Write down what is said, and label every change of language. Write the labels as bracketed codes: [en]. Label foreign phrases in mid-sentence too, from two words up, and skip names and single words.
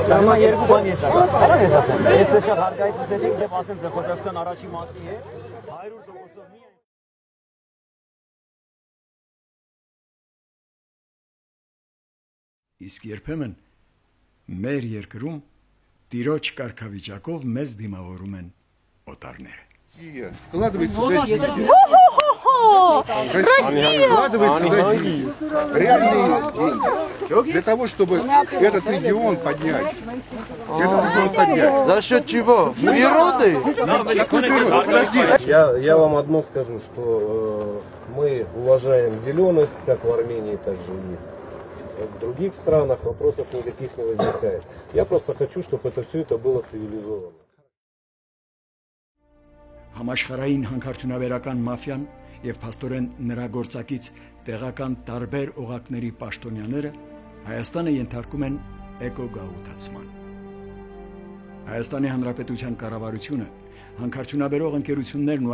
[hy] Դա երկու բան ես ասեմ։ Կարա ես ասեմ։ Եթե շատ հարգայից լսեցիք, դեպ ասեմ ձեր խոսակցության առաջի մասի է 100%-ով միայն Իսկ երբեմն մեր երկրում տիրոջ կարգավիճակով մեզ դիմավորում են օտարները։ [ru] Вкладывать сюда деньги. Вкладывать сюда деньги. Реальные деньги. Для того, чтобы этот регион поднять. За счет чего? Природы? Подожди. Я вам одно скажу, что мы уважаем зеленых, как в Армении, так же и в других странах. Вопросов никаких не возникает. Я просто хочу, чтобы все это было цивилизовано. [hy] Համաշխարհային հանքարդյունաբերական մաֆիան եւ փաստորեն նրա գործակից տեղական տարբեր օղակների պաշտոնյաները Հայաստանը ենթարկում են էկոգաղութացման։ Հայաստանի Հանրապետության կառավարությունը, հանքարդյունաբերող ընկերություններն ու